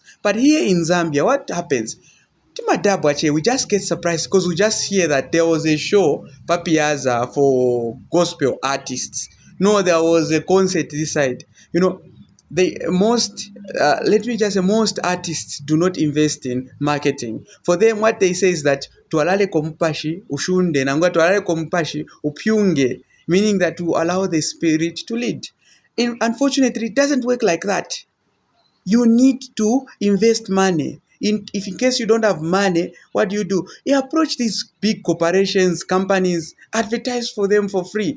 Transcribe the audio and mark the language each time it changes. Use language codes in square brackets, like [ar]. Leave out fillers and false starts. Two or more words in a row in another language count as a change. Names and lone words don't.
[en] But here in Zambia, what happens? Timadabwache, we just get surprised because we just hear that there was a show, Papiaza, for gospel artists. No, there was a concert this side. Let me just say, most artists do not invest in marketing. For them, what they say is that [bem] tualale kompashi ushunde nangwa tualale kompashi upyunge, [en] meaning that to allow the spirit to lead. Unfortunately, it doesn't work like that. You need to invest money. If in case you don't have money, what do? You approach these big corporations, companies, advertise for them for free.